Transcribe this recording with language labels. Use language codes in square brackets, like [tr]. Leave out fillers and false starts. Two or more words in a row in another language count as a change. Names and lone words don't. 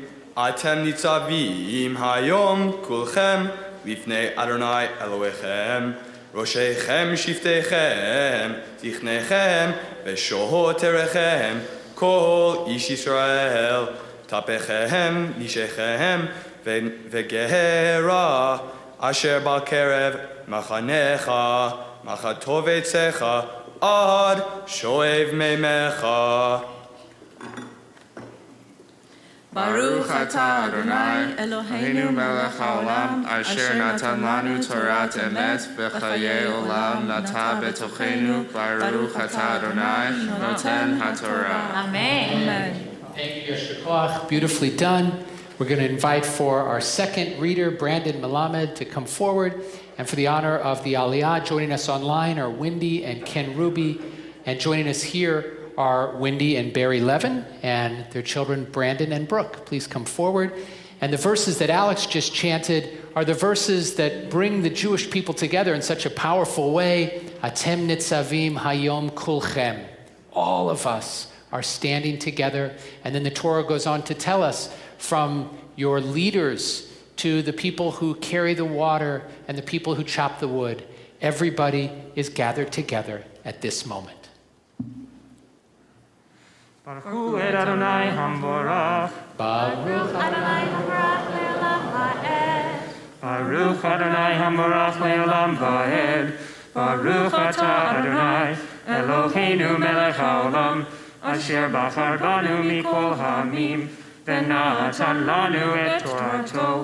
[he] אתם נצבים היום כולכם לפני אדוני אלוהיכם. ראשיכם שבטיכם זקניכם ושוטריכם כל איש ישראל טפכם נשיכם וגרך אשר בקרב מחניך מחוטב עציך עד שואב מימיך. ברוך אתה אדוני אלוהינו מלך העולם אשר נתן לנו תורת אמת וחיי עולם נטע בתוכנו. ברוך אתה אדוני נותן התורה. Amen. [en] Thank you, [he] יישר כוח. [en] Beautifully done. We're going to invite for our second reader, Brandon Melamed, to come forward. And for the honor of the Aliyah, joining us online are Wendy and Ken Ruby. And joining us here are Wendy and Barry Levin and their children, Brandon and Brooke. Please come forward. And the verses that Alex just chanted are the verses that bring the Jewish people together in such a powerful way. [he] אתם נצבים היום כולכם. [en] All of us are standing together. And then the Torah goes on to tell us, from your leaders to the people who carry the water and the people who chop the wood, everybody is gathered together at this moment. [he] ברוך אדוני המבורך. Baruch אדוני המבורך לעולם ועד. ברוך אדוני המבורך לעולם ועד. ברוך אתה אדוני אלוהינו מלך העולם אשר בחר בנו מכל העמים ונתן לנו את תורתו.